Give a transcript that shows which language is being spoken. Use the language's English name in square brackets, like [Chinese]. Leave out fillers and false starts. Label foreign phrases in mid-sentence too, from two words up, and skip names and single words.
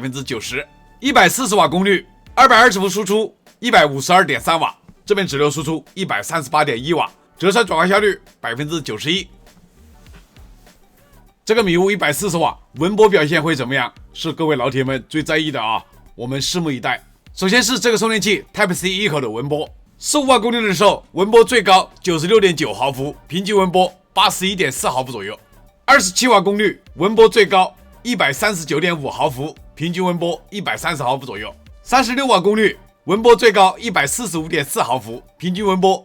[Chinese] 90%。140 瓦功率220伏輸出 152.3 瓦，這邊直流輸出 138.1 瓦，折算轉換效率 91%。這個米物140瓦文波表現會怎麼樣？是各位老鐵們最在意的啊，我們拭目以待。首先是這個充電器 Type-C 一口的文波，15瓦功率的時候，文波最高 96.9 毫伏，平均文波 81.4 毫伏左右。27瓦功率，文波最高 139.5 毫伏，平均文波130毫伏左右。36瓦功率，文波最高 145.4 毫伏，平均文波